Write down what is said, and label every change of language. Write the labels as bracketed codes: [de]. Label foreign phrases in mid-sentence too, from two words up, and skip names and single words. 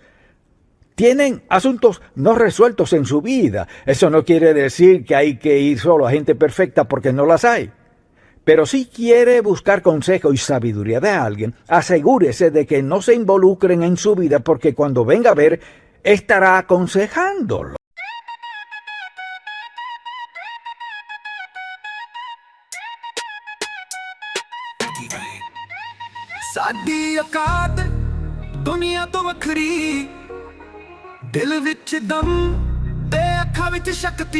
[es] Tienen asuntos no resueltos en su vida. Eso no quiere decir que hay que ir solo a gente perfecta porque no las hay. Pero si quiere buscar consejo y sabiduría de alguien, asegúrese de que no se involucren en su vida porque cuando venga a ver, estará aconsejándolo. [pa] ਸਾਡੀ ਔਕਾਤ ਦੁਨੀਆ ਤੋਂ ਵੱਖਰੀ ਦਿਲ ਵਿੱਚ ਦਮ ਤੇ ਅੱਖਾਂ ਵਿੱਚ ਸ਼ਕਤੀ